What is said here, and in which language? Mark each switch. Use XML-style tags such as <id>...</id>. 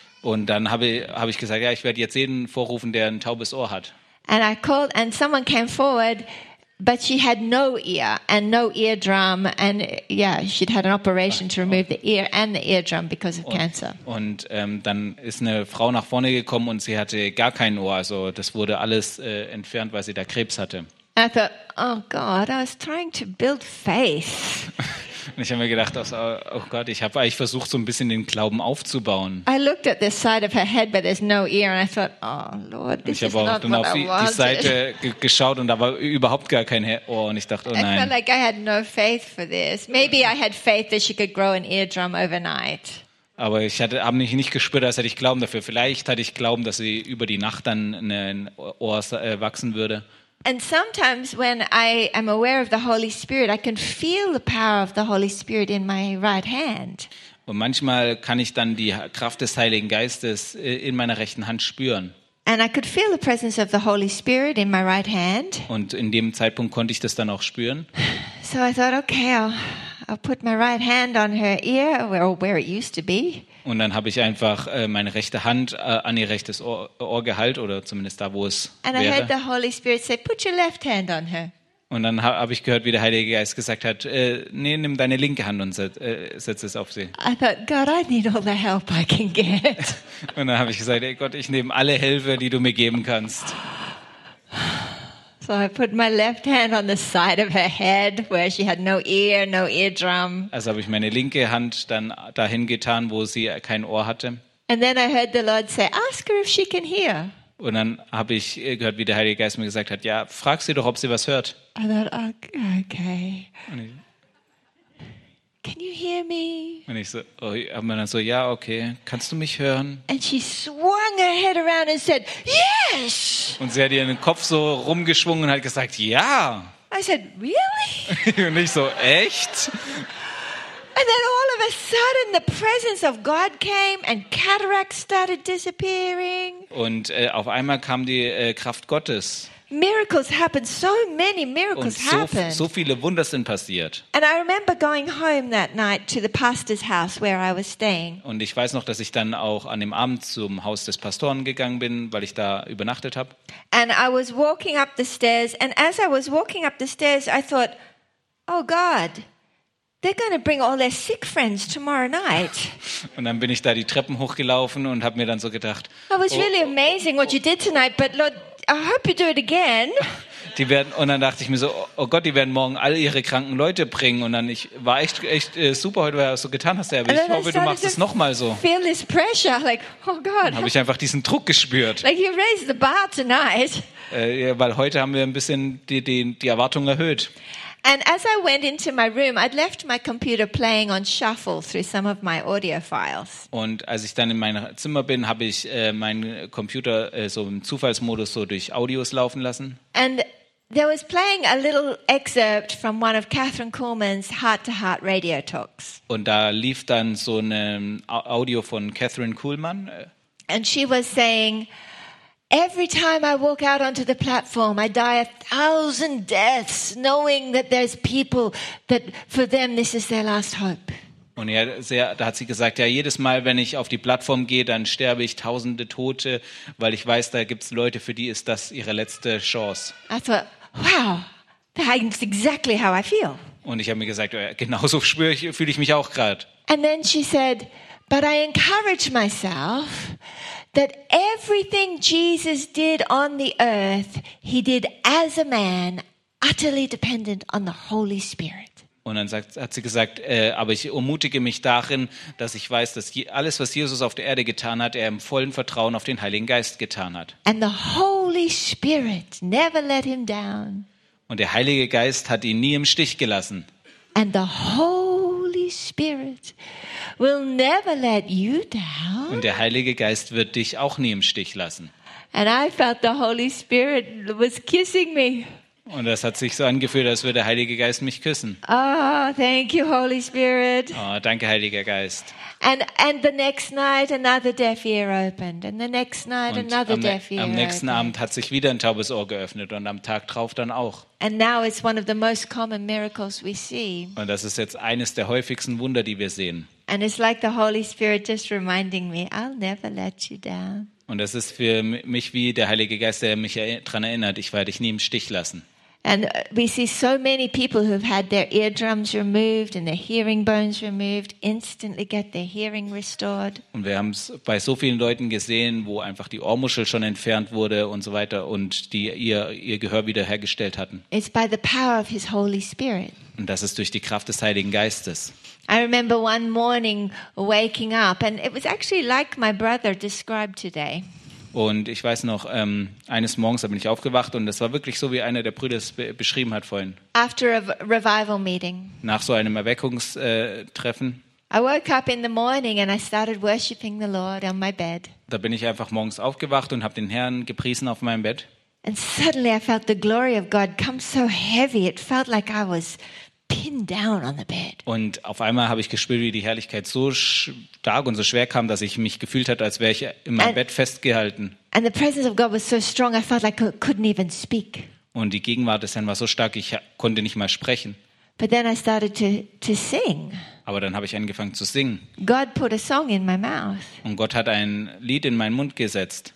<de>Und dann habe ich gesagt, ja, ich werde jetzt jeden vorrufen, der ein taubes Ohr hat.</de> <en>And I called and someone came forward, but she had no ear and no eardrum and yeah, she'd had an operation to remove the ear and the eardrum because of cancer.</en> <de>Und dann ist eine Frau nach vorne gekommen und sie hatte gar kein Ohr, also das wurde alles entfernt, weil sie da Krebs hatte.</de> <en>I thought, oh God, I was trying to build faith.</en> <de>Und ich habe mir gedacht, oh Gott, ich habe eigentlich versucht, so ein bisschen den Glauben aufzubauen.</de> <en>I looked at the side of her head, but there's no ear, and I thought, oh Lord, this is not what I wanted.</en> <de>Ich habe auch dann auf die Seite geschaut und da war überhaupt gar kein Ohr und ich dachte, oh nein.</de> <en>I felt like I had no faith for this. Maybe I had faith that she could grow an eardrum overnight.</en> <de>Aber ich habe nicht gespürt, als hätte ich Glauben dafür. Vielleicht hatte ich Glauben, dass sie über die Nacht dann ein Ohr wachsen würde.</de> <en>And sometimes when I am aware of the Holy Spirit, I can feel the power of the Holy Spirit in my right hand.</en> <de>Und manchmal kann ich dann die Kraft des Heiligen Geistes in meiner rechten Hand spüren.</de> <en>And I could feel the presence of the Holy Spirit in my right hand.</en> <de>Und in dem Zeitpunkt konnte ich das dann auch spüren.</de> <en>So I thought, okay, I'll put my right hand on her ear, where it used to be.</en> <de>Und dann habe ich einfach meine rechte Hand an ihr rechtes Ohr gehalten oder zumindest da, wo es</de> <en>and</en> <de>wäre.</de> <en>I heard the Holy Spirit say, put your left hand on her.</en> <de>Und dann habe ich gehört, wie der Heilige Geist gesagt hat, nee, nimm deine linke Hand und setz es auf sie.</de> <en>I thought, God, I need all the help I can get.</en> <de>Und dann habe ich gesagt, ey Gott, ich nehme alle Hilfe, die du mir geben kannst.</de> <en>So I put my left hand on the side of her head where she had no ear, no eardrum.</en> <de>Also habe ich meine linke Hand dann dahin getan, wo sie kein Ohr hatte.</de> <en>And then I heard the Lord say, ask her if she can hear.</en> <de>Und dann habe ich gehört, wie der Heilige Geist mir gesagt hat, ja, frag sie doch, ob sie was hört.</de> <en>I thought, okay. Can you hear me?</en> <de>Und ich so, ja, okay, kannst du mich hören?</de> <en>And she swung her head around and said, yes!</en> <de>Und sie hat ihren Kopf so rumgeschwungen und hat gesagt, ja!</de> <en>I said, really?</en> <de>Und ich so, echt?</de> <en>And then all of a sudden the presence of God came and cataracts started disappearing.</en> <de>Und auf einmal kam die Kraft Gottes.</de> <en>Miracles happen. So many miracles happen.</en> <de>So viele Wunder sind passiert.</de> <en>And I remember going home that night to the pastor's house where I was staying.</en> <de>Und ich weiß noch, dass ich dann auch an dem Abend zum Haus des Pastoren gegangen bin, weil ich da übernachtet habe.</de> <en>And I was walking up the stairs, and as I was walking up the stairs, I thought, "Oh God, they're going to bring all their sick friends tomorrow night."</en> <de>Und dann bin ich da die Treppen hochgelaufen und habe mir dann so gedacht,</de> <en>"It was really amazing what you did tonight, but Lord, I hope you do it again."</en> <de>Die werden, und dann dachte ich mir so, oh Gott, die werden morgen alle ihre kranken Leute bringen. Und dann war echt super heute, weil du das so getan hast. Aber ich hoffe, du machst es nochmal so.</de> <en>Feel this pressure, like, oh God.</en> <de>Dann habe ich einfach diesen Druck gespürt.</de> <en>Like you raised the bar tonight.</en> <de>Weil heute haben wir ein bisschen die Erwartungen erhöht.</de> <en>And as I went into my room, I'd left my computer playing on shuffle through some of my audio files.</en> <de>Und als ich dann in meinem Zimmer bin, habe ich meinen Computer so im Zufallsmodus so durch Audios laufen lassen.</de> <en>And there was playing a little excerpt from one of Catherine Kuhlman's Heart to Heart radio talks.</en> <de>Und da lief dann so ein Audio von Catherine Kuhlman.</de> <en>And she was saying, every time I walk out onto the platform, I die a thousand deaths, knowing that there's people that for them this is their last hope.</en> <de>Und ja, da hat sie gesagt, ja, jedes Mal, wenn ich auf die Plattform gehe, dann sterbe ich tausende Tote, weil ich weiß, da gibt's Leute, für die ist das ihre letzte Chance.</de> <en>I thought, wow, that's exactly how I feel.</en> <de>Und ich habe mir gesagt, genauso fühle ich mich auch gerade.</de> <en>And then she said, but I encourage myself that everything Jesus did on the earth, he did as a man, utterly dependent on the Holy Spirit.</en> <de>Und dann hat sie gesagt, aber ich ermutige mich darin, dass ich weiß, dass alles, was Jesus auf der Erde getan hat, er im vollen Vertrauen auf den Heiligen Geist getan hat.</de> <en>And the Holy Spirit never let him down.</en> <de>Und der Heilige Geist hat ihn nie im Stich gelassen.</de> <en>And the Holy Spirit will never let you down.</en> <de>Und der Heilige Geist wird dich auch nie im Stich lassen.</de> <en>And I felt the Holy Spirit was kissing me.</en> <de>Und das hat sich so angefühlt, als würde der Heilige Geist mich küssen.</de> <en>Oh, thank you, Holy Spirit.</en> <de>Oh, danke, Heiliger Geist.</de> <en>And the next night another deaf ear opened. And the next night another deaf ear opened.</en> <de>Am nächsten Abend hat sich wieder ein taubes Ohr geöffnet und am Tag drauf dann auch.</de> <en>And now it's one of the most common miracles we see.</en> <de>Und das ist jetzt eines der häufigsten Wunder, die wir sehen.</de> <en>And it's like the Holy Spirit just reminding me, I'll never let you down.</en> <de>Und das ist für mich wie der Heilige Geist, der mich daran erinnert, ich werde dich nie im Stich lassen.</de> <en>And we see so many people who've had their eardrums removed and their hearing bones removed instantly get their hearing restored.</en> <de>Und wir haben es bei so vielen Leuten gesehen, wo einfach die Ohrmuschel schon entfernt wurde und so weiter und die ihr Gehör wiederhergestellt hatten.</de> <en>It's by the power of his Holy Spirit.</en> <de>Und das ist durch die Kraft des Heiligen Geistes.</de> <en>I remember one morning waking up and it was actually like my brother described today.</en> <de>Und ich weiß noch, eines Morgens bin ich aufgewacht und das war wirklich so, wie einer der Brüder es beschrieben hat vorhin.</de> <en>After a revival meeting.</en> <de>Nach so einem Erweckungstreffen.</de> <en>I woke up in the morning and I started worshiping the Lord on my bed.</en> <de>Da bin ich einfach morgens aufgewacht und habe den Herrn gepriesen auf meinem Bett.</de> <en>And suddenly I felt the glory of God come so heavy, it felt like I was pinned down on the bed.</en> <de>Und auf einmal habe ich gespürt, wie die Herrlichkeit so stark und so schwer kam, dass ich mich gefühlt hatte, als wäre ich in meinem Bett festgehalten.</de> <en>And the presence of God was so strong, I felt like I couldn't even speak.</en> <de>Und die Gegenwart des Herrn war so stark, ich konnte nicht mal sprechen.</de> <en>But then I started to sing.</en> <de>Aber dann habe ich angefangen zu singen.</de> <en>God put a song in my mouth.</en> <de>Und Gott hat ein Lied in meinen Mund gesetzt.</de>